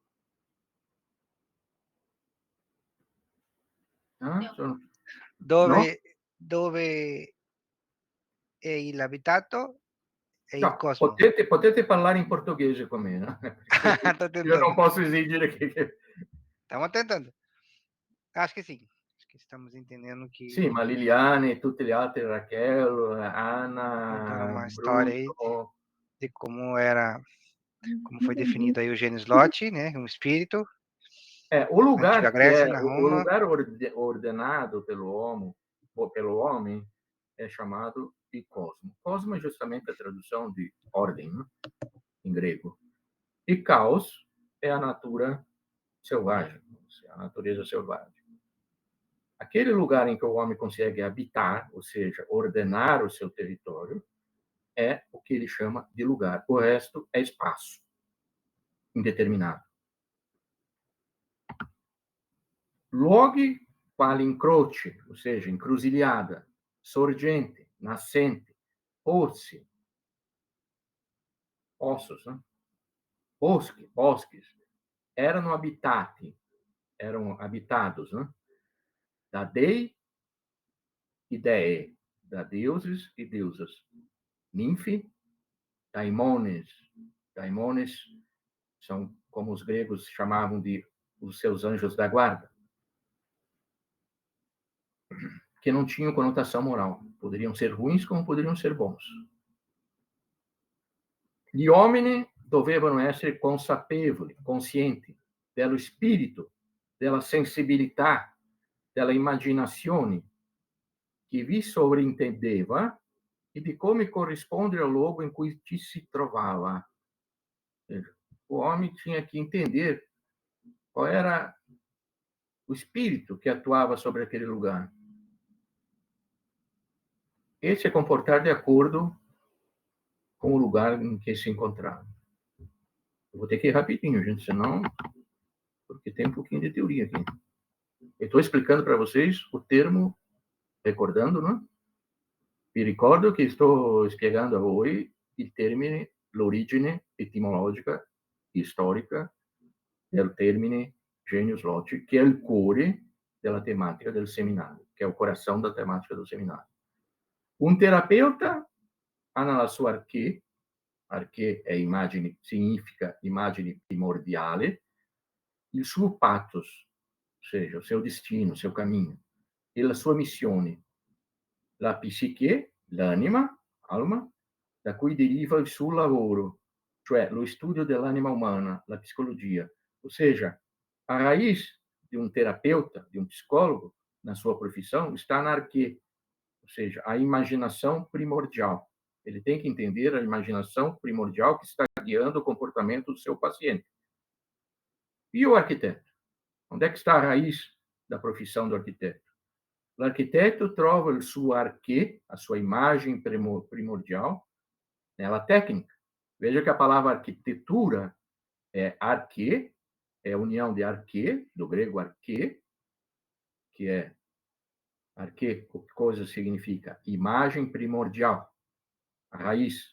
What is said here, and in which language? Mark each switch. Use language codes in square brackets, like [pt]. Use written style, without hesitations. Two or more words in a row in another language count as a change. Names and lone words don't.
[it] Sono... No? Dove è l'abitato e il No, cosmo. potete parlare in portoghese con me, no? Sto Io non tentando. posso esigere che... [pt] Estamos tentando. Acho que sim. Acho que estamos entendendo [it] Sì, [pt] que [it] ma Liliane e tutte le altre, Raquel, [pt] contando [it] Anna, [pt] uma história aí [it] Bruno... [pt] de como foi definido aí o gênio Slot, né? Um espírito, O na antiga lugar que Grécia, é na o Roma. lugar ordenado pelo homem é chamado de cosmo. Cosmo é justamente a tradução de ordem, né? Em grego. E caos é a natura selvagem, a natureza selvagem. Aquele lugar em que o homem consegue habitar, ou seja, ordenar o seu território, é o que ele chama de lugar. O resto é espaço indeterminato. [it] Luoghi quali incroci, [pt] ou seja, encruzilhada, [it] sorgente, nascente, pozzi, [pt] ossos, né? Bosques, erano habitados, né? [it] Da dei e dee, [pt] da deuses e deusas. [it] Ninfi, daimones. [pt] Daimones são como os gregos chamavam de os seus anjos da guarda, que não tinham conotação moral. Poderiam ser ruins como poderiam ser bons. [it] Gli uomini dovevano essere consapevoli, conscienti dello spirito, della sensibilità, della immaginazione che vi sovrintendeva e di come corrispondere al luogo in cui ci si trovava. [pt] O homem tinha que entender qual era o espírito que atuava sobre aquele lugar e se comportar de acordo com o lugar em que se encontrava. Eu vou ter que ir rapidinho, gente, senão... Porque tem um pouquinho de teoria aqui. Eu estou explicando para vocês o termo, recordando, né? [it] Vi ricordo che sto spiegando a voi il termine, l'origine etimologica e storica del termine genius loci, che è il cuore della tematica del seminario, che è il [pt] coração da [it] tematica del seminario. Un terapeuta ha nella sua arché è immagine, significa immagine primordiale, il suo pathos, [pt] ou seja, o seu destino, o seu caminho, [it] e la sua missione, la psiche, l'anima, alma, da cui deriva il suo lavoro, cioè lo studio dell'anima umana, la psicologia. [pt] Ou seja, a raiz de um terapeuta, de um psicólogo, na sua profissão, está na arquê, ou seja, a imaginação primordial. Ele tem que entender a imaginação primordial que está guiando o comportamento do seu paciente. E o arquiteto? Onde é que está a raiz da profissão do arquiteto? O arquiteto [it] trova il suo arché, [pt] a sua imagem primordial, nella técnica. Veja que a palavra arquitetura é arché, é a união de arché, do grego arché, que é arché, coisa significa imagem primordial, a raiz.